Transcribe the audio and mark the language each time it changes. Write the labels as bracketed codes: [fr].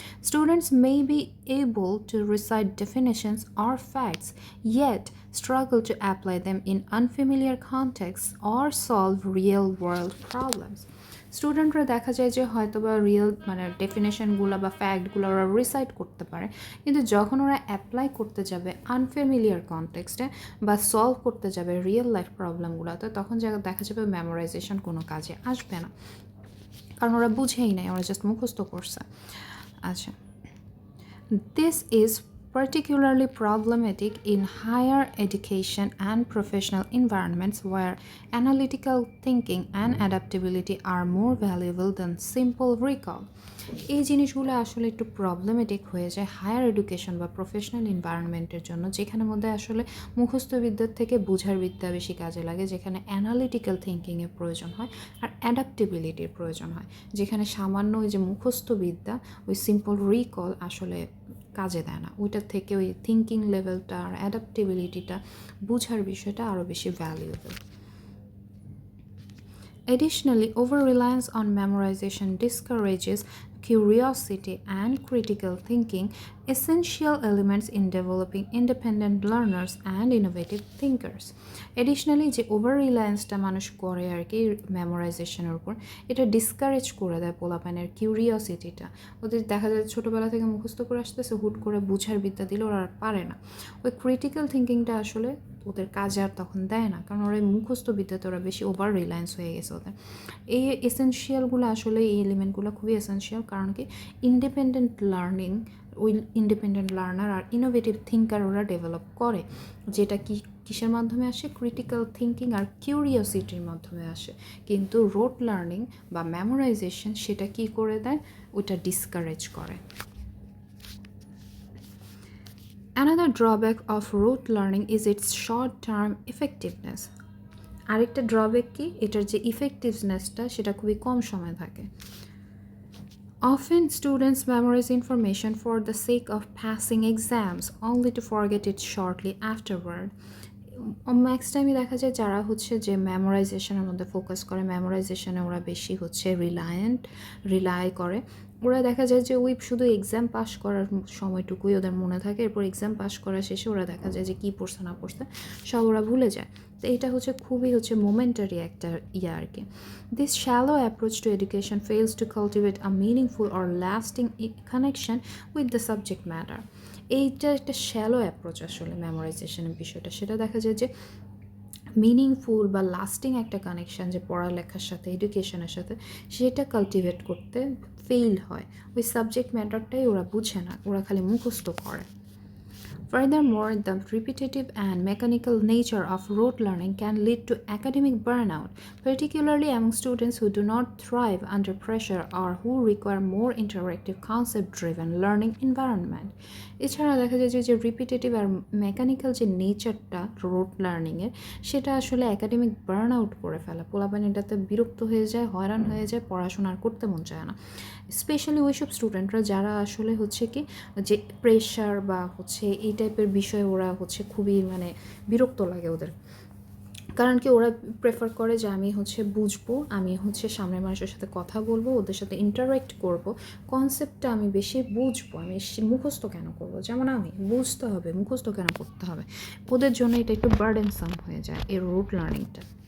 [en] Students may be able to recite definitions or facts yet struggle to apply them in unfamiliar contexts or solve real world problems. [bn] স্টুডেন্টরা দেখা যায় যে হয়তো বা real মানে ডেফিনেশনগুলো বা ফ্যাক্টগুলো ওরা রিসাইট করতে পারে, কিন্তু যখন ওরা অ্যাপ্লাই করতে যাবে আনফ্যামিলিয়ার কনটেক্সটে বা সলভ করতে যাবে রিয়েল লাইফ প্রবলেমগুলোতে, তখন দেখা যাবে মেমোরাইজেশন কোনো কাজে আসবে না। কারণ ওরা বুঝেই নাই, ওরা জাস্ট মুখস্থ করছে। [en] আচ্ছা, this is particularly problematic in higher education and professional environments where analytical thinking and adaptability are more valuable than simple recall. [bn] এই জিনিসগুলো আসলে একটু প্রবলেমেটিক হয়ে যায় হায়ার এডুকেশন বা প্রফেশনাল এনভায়রনমেন্টের জন্য, যেখানে মধ্যে আসলে মুখস্থ বিদ্যার থেকে বোঝার বিদ্যা বেশি কাজে লাগে, যেখানে অ্যানালিটিক্যাল থিঙ্কিংয়ের প্রয়োজন হয় আর অ্যাডাপ্টেবিলিটির প্রয়োজন হয়, যেখানে সামান্য ওই যে মুখস্থ বিদ্যা, ওই সিম্পল রিকল আসলে কাজে দেয় না, ওইটার থেকে ওই থিঙ্কিং লেভেলটা আর অ্যাডাপ্টেবিলিটিটা, বুঝার বিষয়টা আরও বেশি valuable. [en] Additionally, over-reliance on memorization discourages curiosity and critical thinking, essential elements in developing independent learners and innovative thinkers. [bn] Additionally, যে ওভার-রিলায়েন্সটা মানুষ করে আর কি মেমোরাইজেশনের উপর, এটা ডিসকারেজ করে দেয় পোলাপানের কিউরিওসিটিটা। ওদের দেখা যায় ছোটোবেলা থেকে মুখস্থ করে আসতেছে, হুট করে বুঝার বিদ্যা দিলে ওরা আর পারে না। ওই ক্রিটিক্যাল থিঙ্কিংটা আসলে ওদের কাজে আর তখন দেয় না, কারণ ওরা মুখস্থ বিদ্যাতে ওরা বেশি ওভার রিলায়েন্স হয়ে গেছে ওদের। এই এসেনশিয়ালগুলো আসলে, এই এলিমেন্টগুলো খুবই এসেনশিয়াল, কারণ কি ইন্ডিপেন্ডেন্ট লার্নিং, ওই ইন্ডিপেন্ডেন্ট লার্নার আর ইনোভেটিভ থিঙ্কার ওরা ডেভেলপ করে, যেটা কিসের মাধ্যমে আসে, ক্রিটিক্যাল থিঙ্কিং আর কিউরিওসিটির মাধ্যমে আসে। কিন্তু রোট লার্নিং বা মেমোরাইজেশন সেটা কি করে দেয়, ওইটা ডিসকারেজ করে। [en] Another drawback of rote learning is its short-term effectiveness. [bn] আরেকটা ড্রব্যাক কি, এটার যে ইফেক্টিভনেসটা সেটা খুবই কম সময় থাকে। [en] Often students memorize information for the sake of passing exams only to forget it shortly afterward. [bn] Max টাইমই দেখা যায় যারা হচ্ছে যে মেমোরাইজেশনের মধ্যে ফোকাস করে, মেমোরাইজেশনে ওরা বেশি হচ্ছে রিলাই করে, ওরা দেখা যায় যে ওই শুধু এক্সাম পাস করার সময়টুকুই ওদের মনে থাকে, এরপর এক্সাম পাস করা শেষে ওরা দেখা যায় যে কী পড়ছে না পড়ছে সব ওরা ভুলে যায়। তো এটা হচ্ছে খুবই হচ্ছে মোমেন্টারি একটা আর কি। [en] This shallow approach to education fails to cultivate a meaningful or lasting connection with the subject matter. [bn] এইটা একটা শ্যালো অ্যাপ্রোচ আসলে মেমোরাইজেশনের বিষয়টা, সেটা দেখা যায় যে মিনিংফুল বা লাস্টিং একটা কানেকশান যে পড়ালেখার সাথে এডুকেশনের সাথে, সেটা কাল্টিভেট করতে ফেইল হয়। ওই সাবজেক্ট ম্যাটারটাই ওরা বুঝে না, ওরা খালি মুখস্থ করে। [en] Furthermore, the repetitive and mechanical nature of rote learning can lead to academic burnout, particularly among students who do not thrive under pressure or who require more interactive, concept-driven learning environment. [bn] এছাড়া দেখা যায় যে repetitive আর mechanical যে নেচারটা রোট লার্নিংয়ের, সেটা আসলে academic burn out করে ফেলা, পোলাপান এটাতে বিরক্ত হয়ে যায়, হয়রান হয়ে যায়, পড়াশোনা আর করতে মন চায় না। স্পেশালি ওইসব স্টুডেন্টরা যারা আসলে হচ্ছে কি যে প্রেশার বা হচ্ছে এই টাইপের বিষয়ে ওরা হচ্ছে খুবই মানে বিরক্ত লাগে ওদের, কারণ কি ওরা প্রেফার করে যে আমি হচ্ছে বুঝবো, আমি হচ্ছে সামনের মানুষের সাথে কথা বলবো, ওদের সাথে ইন্টারাক্ট করব, কনসেপ্টটা আমি বেশি বুঝবো, আমি মুখস্থ কেন করবো, যেমন আমি বুঝতে হবে, মুখস্থ কেন করতে হবে, ওদের জন্য এটা একটু বার্ডেনসাম হয়ে যায় এই রোট লার্নিংটা।